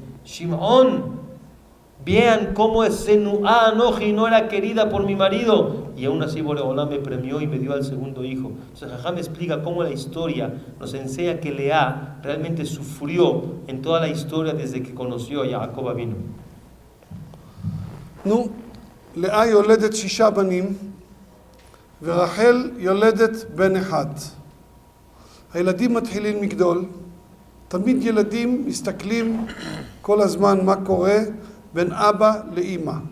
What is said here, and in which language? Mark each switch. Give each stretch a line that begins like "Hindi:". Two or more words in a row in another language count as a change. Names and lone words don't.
Spanish: Shimón, vean cómo es
Hebrew: שנואה אנכי,
Spanish: no era querida por mi marido, y aún así Boreolá me premió y me dio al segundo hijo. Entonces Jajam me explica cómo la historia nos enseña que Lea realmente sufrió en toda la historia desde que conoció a Jacob Avinu.
Hebrew: נו, לאה יולדת 6 בנים, ורחל יולדת בן אחד. הילדים מתחילים לגדול, תמיד ילדים מסתכלים כל הזמן מה קורה בין אבא לאמא.